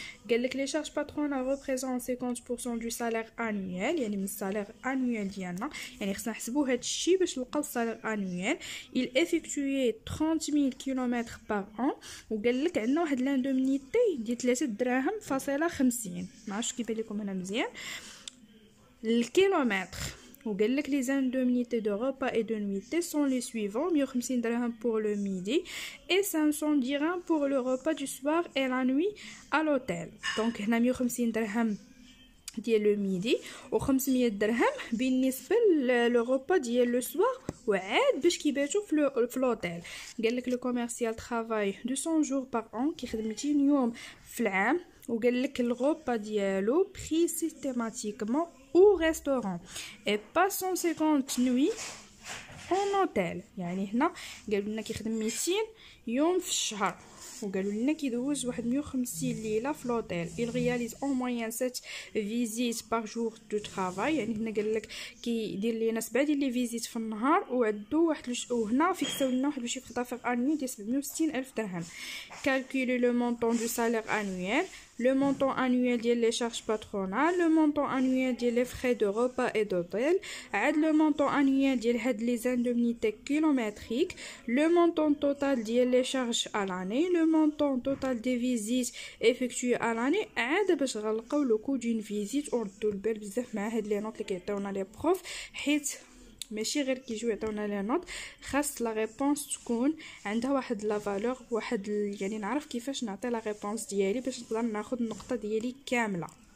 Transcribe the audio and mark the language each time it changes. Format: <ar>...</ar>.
<ar>قال لك لي شارج باترونال ريبريزونط 50% دو سالير انويل يعني من السالير انويل ديالنا. يعني خصنا نحسبوا هاد الشيء باش نلقاو السالير انويل.</ar> <fr>il effectuait 30000 km par an.</fr> <ar>وقال لك عندنا واحد لاندومينيتي ديال 3 دراهم فاصله 50. ما عرفتش كيبان لكم هنا مزيان الكيلومتر. وقال لك</ar> <fr>les indemnités de repas et de nuitée sont les suivants: 150 dirhams pour le midi et 500 dirhams pour le repas du soir et la nuit à l'hôtel.</fr> <ar>donc هنا 150 درهم ديال لو ميدي و 500 درهم بالنسبه لو repas ديال لو سوار وعاد باش كيباتوا في لوطيل. قال لك لو كوميرسيال</ar> <fr>travaille 200 jours par an</fr> <ar>كيخدم 200 يوم في العام. وقال لك</ar> <fr>الغوبا ديالو بري سيستيماتيكمون au restaurant et pas 150 nuits en hôtel.</fr> <ar>يعني هنا قالوا لنا كيخدم 200 يوم في الشهر، وقالوا لنا كيدوز واحد 150 ليله في لوطيل.</ar> <fr>il réalise en moyenne 7 visites par jour de travail.</fr> <ar>يعني هنا قال لك كيدير لينا 7 ديال لي فيزيت في النهار وعدو واحد وهنا فيكساو لنا واحد الشيفر دافير انويل ديال 760000 درهم.</ar> <fr>calculer le montant du salaire annuel, le montant annuel des charges patronales, le montant annuel des frais de repas et d'hôtel, le montant annuel des indemnités kilométriques, le montant total des charges à l'année, le montant total des visites effectuées à l'année.</fr> <ar>باش غنلقاو لو كو دون فيزيت وردوا البال بزاف مع هاد لي نوت اللي كيعطيونا لي بروف، حيت ماشي غير كيجيو يعطيونا لي نوت، خاص لا ريبونس تكون عندها واحد لا فالور واحد يعني نعرف كيفاش نعطي لا ريبونس ديالي باش نقدر ناخذ النقطه ديالي كامله.</ar>